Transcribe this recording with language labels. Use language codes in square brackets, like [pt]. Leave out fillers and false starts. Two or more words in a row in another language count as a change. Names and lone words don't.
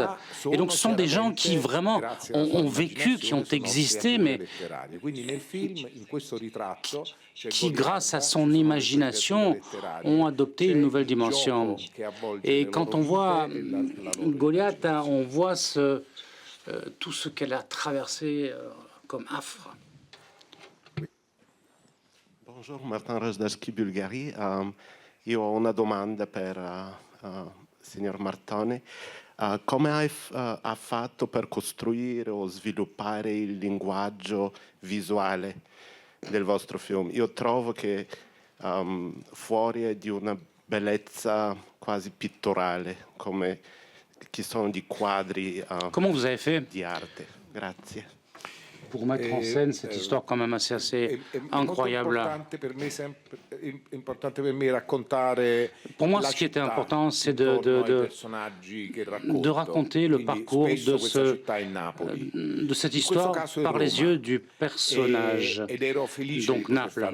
[fr] Et donc ce sont des gens qui vraiment ont vécu, qui ont existé, mais qui, grâce à son imagination, ont adopté une nouvelle dimension. Et quand on voit Goliath, on voit tout ce qu'elle a traversé comme affre. Bonjour, Martin Rosdowski, Bulgarie. [it] Io ho una domanda per signor Martone. Come ha fatto per costruire o sviluppare il linguaggio visuale del vostro film? Io trovo che fuori è di una bellezza quasi pittorale, come ci sono di quadri [fr] Comment vous avez fait [it] di arte. Grazie. [fr] Pour mettre en scène cette histoire quand même assez incroyable. Pour moi, ce qui était important, c'est de raconter le parcours de cette histoire par les yeux du personnage, donc Naples.